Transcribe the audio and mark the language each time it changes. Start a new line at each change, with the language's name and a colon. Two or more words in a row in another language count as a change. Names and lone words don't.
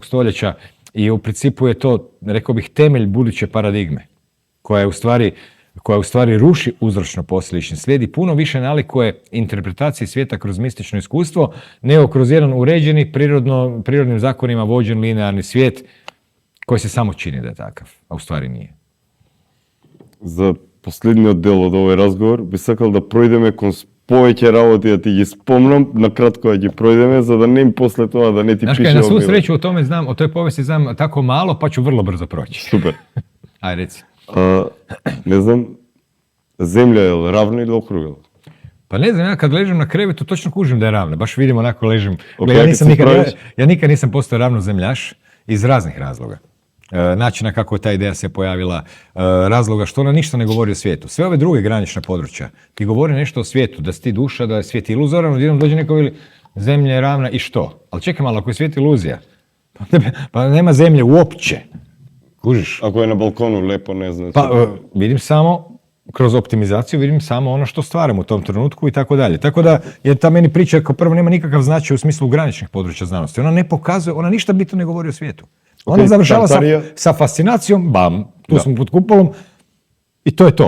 Croatian: stoljeća i u principu je to, rekao bih, temelj buduće paradigme, koja u stvari ruši uzročno-posljedični slijed i puno više nalikuje interpretaciji svijeta kroz mistično iskustvo, nego kroz jedan uređeni, prirodnim zakonima vođen linearni svijet koji se samo čini da je takav, a u stvari nije.
Macedonian: За последниот дел од овој разговор би сакал да пројдеме кон повеќе работи, да ти ги спомнам, на кратко да ги пројдеме, за да не после тоа да не ти
Croatian: Znaš
Macedonian: пише.
Croatian: kaj, na svu sreću o toj povijesti znam tako malo, pa ću vrlo brzo proći.
Macedonian: Супер.
Croatian: Aj, reci.
Macedonian: Не знам, земја е равна или округла?
Croatian: Pa ne znam, ja kad ležim na krevetu točno kužim da je ravna, baš vidim onako ležim. Ok, Ja nikad nisam postao ravnozemljaš iz raznih razloga. Načina kako je ta ideja se pojavila, razloga što ona ništa ne govori o svijetu. Sve ove druge granična područja ti govori nešto o svijetu, da si ti duša, da je svijet iluzoran, odjednom dođe neko veli zemlja je ravna i što? Ali čekaj malo, ako je svijet iluzija, pa nema zemlje uopće. Kužiš?
Macedonian: Ако е на балкону лепо, не знам.
Croatian: Pa vidim samo, kroz optimizaciju vidim samo ono što stvaram u tom trenutku i tako dalje. Tako da je ta meni priča kao prvo nema nikakav značaj u smislu graničnih područja znanosti. Ona ne pokazuje, ona ništa bitno ne govori o svijetu. Ona završava sa fascinacijom, bam, tu smo pod kupolom i to je to.